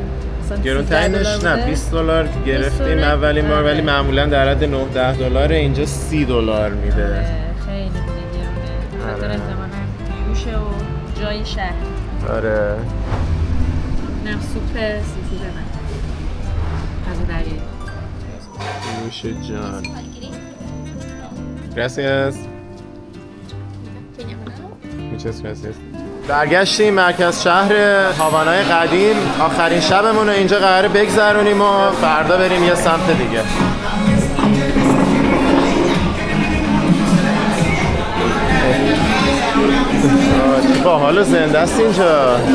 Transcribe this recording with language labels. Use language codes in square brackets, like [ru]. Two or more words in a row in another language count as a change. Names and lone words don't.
[fa] گرونترینش نه 20 دلار گرفتیم اولین بار، ولی معمولا در حد 9-10 دلار، اینجا 30 دلار میده. خیلی دیگه گرونه. خاطر احتمالاً گوشه و جای شهر. آره. اینم سوپ سیفود من. از دریایی. نوش جان. [es] Gracias. Muchas gracias. [fa] برگشتیم مرکز شهر هاوانای قدیم. آخرین شبمون رو اینجا قراره بگذرونیم و فردا بریم یه سمت دیگه. با حال زنده است اینجا.